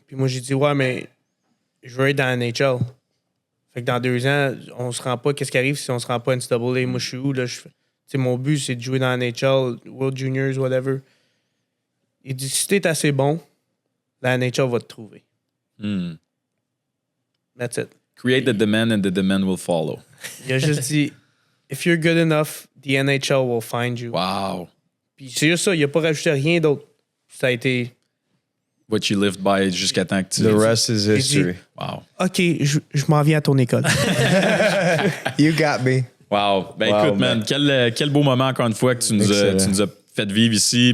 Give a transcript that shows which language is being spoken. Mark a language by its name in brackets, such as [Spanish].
[French] Puis moi, j'ai dit, ouais, mais je veux être dans la NHL. Fait que dans 2 ans, on se rend pas... Qu'est-ce qui arrive si on se rend pas NCAA? Moi, je suis où, là? Tu sais, mon but, c'est de jouer dans la NHL, World Juniors, whatever. Il dit, si t'es assez bon, la NHL va te trouver. [English] That's it. Create the demand and the demand will follow. [French] Il a juste dit, [English] if you're good enough, the NHL will find you. Wow. [French] Puis c'est juste ça, il a pas rajouté rien d'autre. Ça a été... [English] What you lived by [French] jusqu'à temps que tu... [English] The rest is history. Wow. [French] OK, je m'en viens à ton école. [English] You got me. Wow. Ben Wow, [French] écoute, man, quel beau moment encore une fois que tu nous as fait vivre ici.